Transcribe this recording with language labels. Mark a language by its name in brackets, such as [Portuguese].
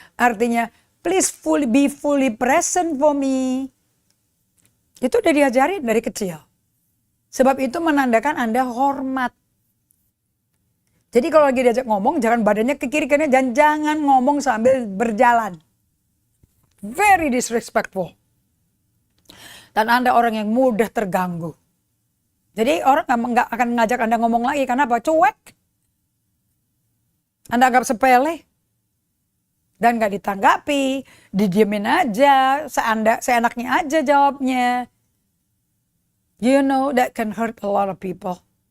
[Indonesian] Artinya, [English] please be fully present for me. [Indonesian] Itu udah diajarin dari kecil. Sebab itu menandakan Anda hormat. Jadi kalau lagi diajak ngomong, jangan badannya ke kiri kanan, dan jangan ngomong sambil berjalan. [English] Very disrespectful. [Indonesian] Dan Anda orang yang mudah terganggu. Jadi orang nggak akan ngajak Anda ngomong lagi. Karena apa? Cuek. Anda anggap sepele. Dan nggak ditanggapi. Didiemin aja. Seenaknya aja jawabnya. [English] You know that can hurt a lot of people.